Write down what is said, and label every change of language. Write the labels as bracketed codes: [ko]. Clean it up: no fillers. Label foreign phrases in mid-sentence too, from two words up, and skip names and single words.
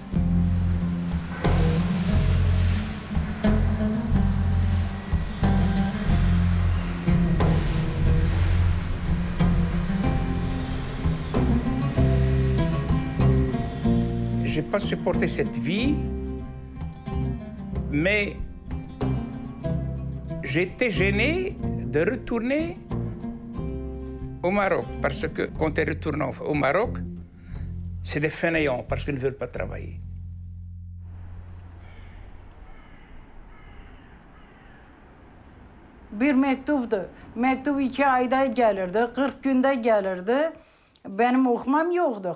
[fr] Je n'ai pas supporté cette vie, mais j'étais gêné de retourner au Maroc, parce que quand tu retournes au Maroc, c'est des fainéants, parce qu'ils ne veulent pas travailler. [tr] Bir mektuptu. Mektup 2 ayda gelirdi, 40 günde gelirdi. Benim okumam yoktu.